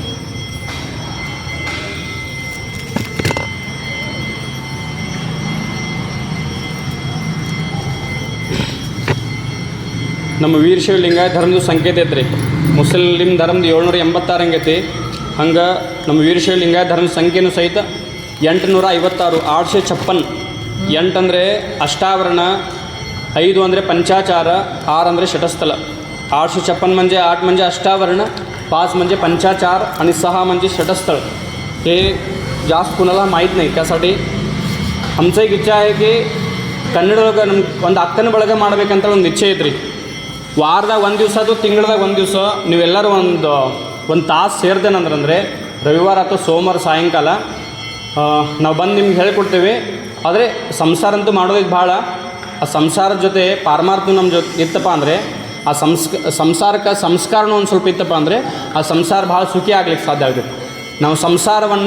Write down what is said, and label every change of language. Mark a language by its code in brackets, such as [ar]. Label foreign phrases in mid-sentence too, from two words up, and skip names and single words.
[kn] ನಮ್ಮ ವೀರಶೈವ ಲಿಂಗಾಯತ ಧರ್ಮದ ಸಂಕೇತ ಐತ್ರಿ. ಮುಸ್ಲಿಂ ಧರ್ಮದ 786 ಹಂಗೈತಿ. ಹಂಗೆ ನಮ್ಮ ವೀರಶೈವ ಲಿಂಗಾಯತ ಧರ್ಮದ ಸಂಖ್ಯೆನೂ ಸಹಿತ 856 856. 8 ಅಂದರೆ ಅಷ್ಟಾವರಣ, 5 ಅಂದರೆ पंचाचार, 6 ಅಂದರೆ षटस्थल. [mr] 856 म्हणजे 8 म्हणजे अष्टावरण, 5 म्हणजे पंचाचार आणि 6 म्हणजे षटस्थळ. हे जास्त कुणाला माहीत नाही. त्यासाठी आमचं एक इच्छा आहे की [kn] ಕನ್ನಡದೊಳಗೆ ನಮ್ಮ ಒಂದು ಅಕ್ಕನ ಬಳಗ ಮಾಡ್ಬೇಕಂತ ಒಂದು ಇಚ್ಛೆ ಐತ್ರಿ. ವಾರದಾಗ ಒಂದು ದಿವಸ ಅಥವಾ ತಿಂಗಳದಾಗ ಒಂದು ದಿವಸ ನೀವೆಲ್ಲರೂ ಒಂದು ತಾಸು ಸೇರ್ದೇನಂದ್ರೆ ರವಿವಾರ ಅಥವಾ ಸೋಮವಾರ ಸಾಯಂಕಾಲ ನಾವು ಬಂದು ನಿಮ್ಗೆ ಹೇಳ್ಕೊಡ್ತೇವೆ. ಆದರೆ ಸಂಸಾರ ಅಂತೂ ಮಾಡೋದಕ್ಕೆ ಭಾಳ, ಆ ಸಂಸಾರದ ಜೊತೆ ಪಾರಮಾರ್ಥ ನಮ್ಮ ಜೊತೆ ಇತ್ತಪ್ಪ ಅಂದರೆ, ಆ ಸಂಸಾರಕ್ಕೆ ಸಂಸ್ಕಾರನೂ ಒಂದು ಸ್ವಲ್ಪ ಇತ್ತಪ್ಪ ಅಂದರೆ ಆ ಸಂಸಾರ ಭಾಳ ಸುಖಿ ಆಗ್ಲಿಕ್ಕೆ ಸಾಧ್ಯ ಆಗುತ್ತೆ.